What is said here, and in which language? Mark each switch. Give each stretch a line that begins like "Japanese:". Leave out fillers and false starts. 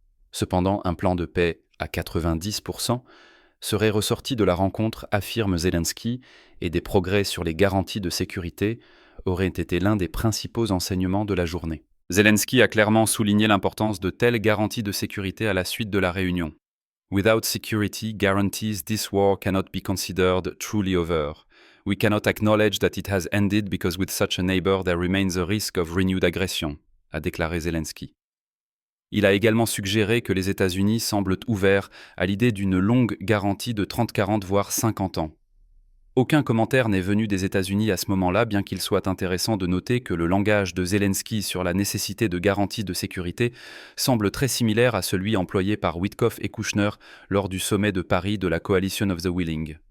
French: Cependant, un plan de paix à 90% serait ressorti de la rencontre, affirme Zelensky, et des progrès sur les garanties de sécurité auraient été l'un des principaux enseignements de la journée. Zelensky a clairement souligné l'importance de telles garanties de sécurité à la suite de la réunion.
English: Without security guarantees, this war cannot be considered truly over. We cannot acknowledge that it has ended because with such a neighbor there remains a risk of renewed aggression,
French: a déclaré Zelensky. Il a également suggéré que les États-Unis semblent ouverts à l'idée d'une longue garantie de 30-40 voire 50 ans. Aucun commentaire n'est venu des États-Unis à ce moment-là, bien qu'il soit intéressant de noter que le langage de Zelensky sur la nécessité de garanties de sécurité semble très similaire à celui employé par Witkoff et Kushner lors du sommet de Paris de la Coalition of the Willing.